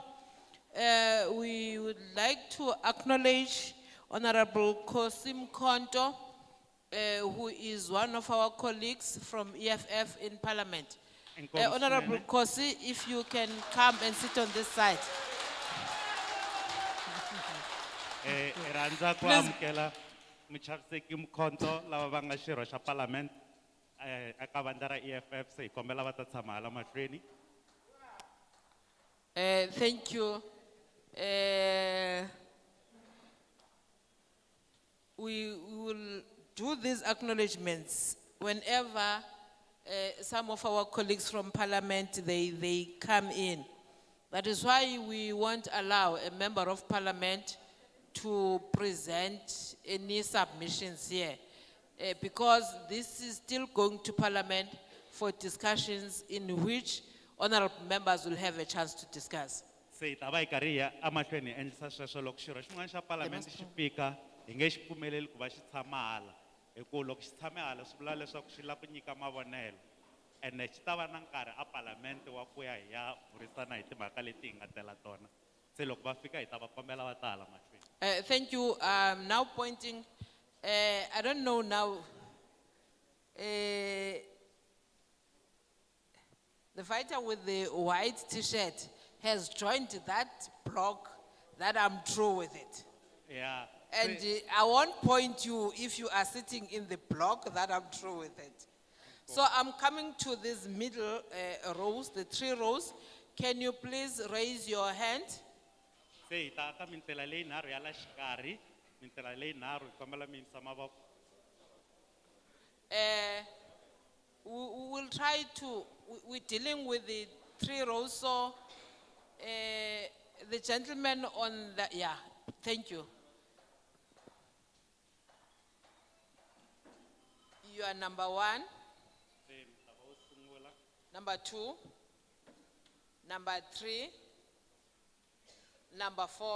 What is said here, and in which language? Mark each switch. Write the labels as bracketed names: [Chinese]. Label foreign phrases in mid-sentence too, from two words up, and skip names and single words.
[English] We would like to acknowledge Honorable Kosim Konto, who is one of our colleagues from EFF in Parliament. Honorable Kosi, if you can come and sit on this side. [Tsonga] Ranza kwa amkela mchavseki mkonto lava vanga xirho xa parliament aka vandla ra EFF se hi kombela va ta tshama hala mahlweni. [English] Thank you. We will do these acknowledgements whenever some of our colleagues from Parliament, they come in. That is why we won't allow a member of Parliament to present any submissions here, because this is still going to Parliament for discussions in which honorable members will have a chance to discuss. [Tsonga] Se ta va hi karhi hi ya emahlweni hi endlisa sweswo loko xirho xin'wana xa parliament xi fika hi nge xi pfumeleli ku va xi tshama hala hikuva loko xi tshame hala swi vula leswaku xi lava ku nyika mavonelo ene xi ta va na nkarhi a parliament wa ku ya hi ya burisana hi timhaka leti hi nga tela tona se loko va fika hi ta va kombela va ta hala mahlweni. [English] Thank you. Now pointing, I don't know now, the fighter with the white t-shirt has joined that block that I'm through with it. Yeah. And I won't point you if you are sitting in the block that I'm through with it. So I'm coming to these middle rows, the 3 rows. Can you please raise your hand? [Tsonga] Se ta ka mintela leyi nharhu ya la xikarhi mintela leyi nharhu hi kombela mi yimisa mavoko. [English] We will try to, we're dealing with the 3 rows, so the gentleman on the, yeah, thank you. You are number 1, number 2, number 3, number 4.